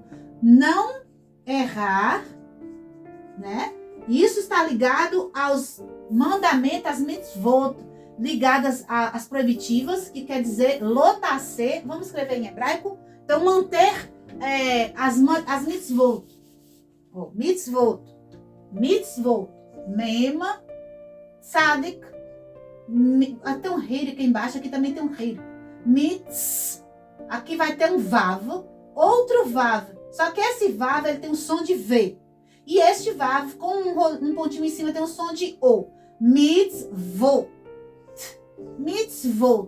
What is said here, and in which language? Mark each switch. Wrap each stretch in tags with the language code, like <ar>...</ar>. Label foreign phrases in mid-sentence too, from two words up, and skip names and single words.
<pt>Não errar, né? Isso está ligado aos mandamentos, às mitzvot, ligadas às proibitivas, que quer dizer lotase, vamos escrever em hebraico. Então, manter as mitzvot. Mitzvot. Mema, tzadik. Tem um rei aqui embaixo, aqui também tem um rei. Mitz. Aqui vai ter um vav, outro vav. Só que esse vav, ele tem um som de V. E este vav, com um pontinho em cima, tem um som de O. Mitzvot. Mitzvot.</pt>